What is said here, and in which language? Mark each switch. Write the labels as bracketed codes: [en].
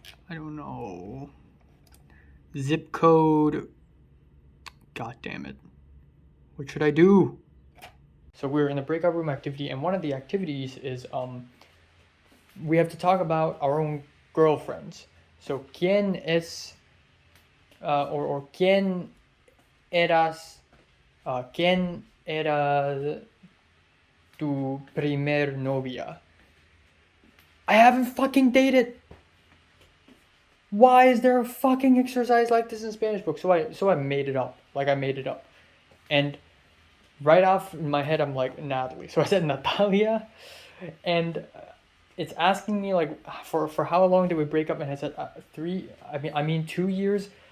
[en] I don't know. Zip code. God damn it. What should I do? So we're in the breakout room activity, and one of the activities is we have to talk about our own girlfriends. [es] So quién es or quién eras quién era tu primer novia? [en] I haven't fucking dated. Why is there a fucking exercise like this in Spanish book? So I made it up. Like I made it up. And right off in my head I'm like Natalie. So I said Natalia, and it's asking me like for how long did we break up, and I said 2 years.